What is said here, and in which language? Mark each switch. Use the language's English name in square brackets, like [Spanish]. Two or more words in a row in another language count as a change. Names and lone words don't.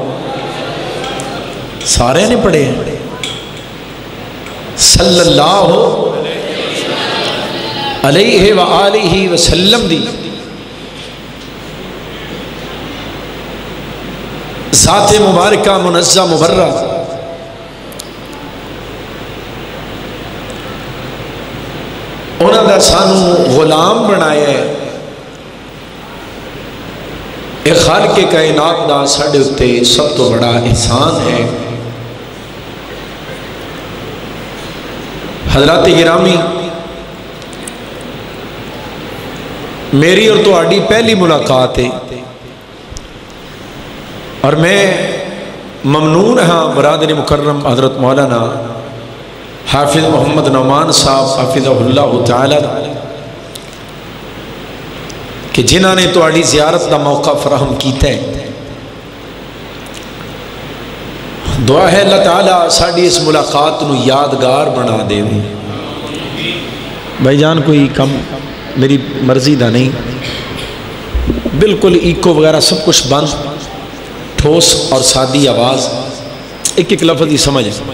[Punjabi] سارے نے پڑھے ہیں، [Arabic] صلی اللہ علیہ وآلہ وسلم [Punjabi] دی ذات مبارکہ منزہ مبرہ انہاں دا سانو غلام بنایا ہے۔ ایک خالق کائنات دا ساڑھے اتے سب تو بڑا احسان ہے۔ حضرات گرامی، میری اور تہاڈی پہلی ملاقات ہے اور میں ممنون ہاں برادر مکرم حضرت مولانا حافظ محمد نعمان صاحب [Arabic] حافظہ اللہ تعالی [Punjabi] کہ جنہاں نے تہاڈی زیارت دا موقع فراہم کیتا ہے۔ دعا ہے اللہ تعالیٰ ساڑی اس ملاقات نو یادگار بنا دے۔ بھائی جان کوئی کم میری مرضی دا نہیں، بالکل ایکو وغیرہ سب کچھ بند، ٹھوس اور سادی آواز، ایک ایک لفظ ہی سمجھ۔